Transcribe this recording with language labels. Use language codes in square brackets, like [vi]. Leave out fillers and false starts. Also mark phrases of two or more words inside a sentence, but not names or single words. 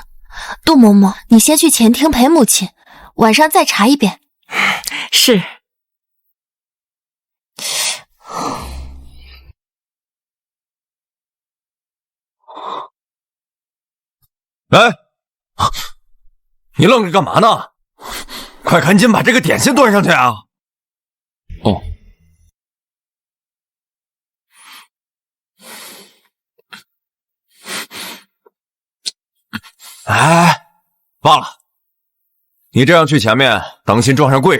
[zh] 杜嬤嬤，你先去前廳陪母親，晚上再查一遍。是。哎，你愣着幹嘛呢？快趕緊把這個點心端上去啊！哦。哎，忘了，你這樣去前面，當心撞上貴人。